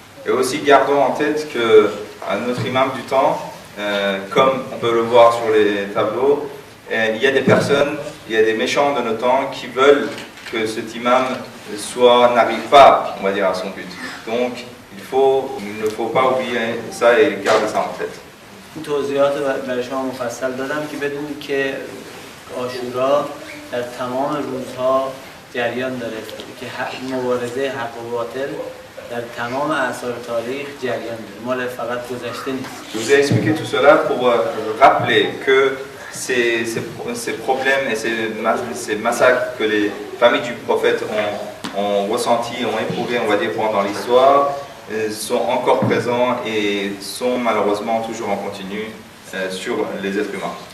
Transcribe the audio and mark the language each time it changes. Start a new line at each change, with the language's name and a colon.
French: Et aussi gardons en tête que notre imam du temps, comme on peut le voir sur les tableaux, il y a des personnes, il y a des méchants de nos temps qui veulent que cet imam n'arrive pas, on va dire, à son but. Donc il ne faut pas oublier ça et garder ça en tête.
Persian: این توضیحات برای شما مفصل دادم که بدونید که عاشورا در تمام روزها جریان داره که مبارزه حق و باطل در تمام اعصار تاریخ جریان داره، مال فقط گذشته نیست.
French: Je vous ai expliqué tout cela pour rappeler que ces problèmes et ces massacres que les familles du prophète ont ressentis, ont éprouvés, on va dire, pendant l'histoire, sont encore présents et sont malheureusement toujours en continu sur les êtres humains.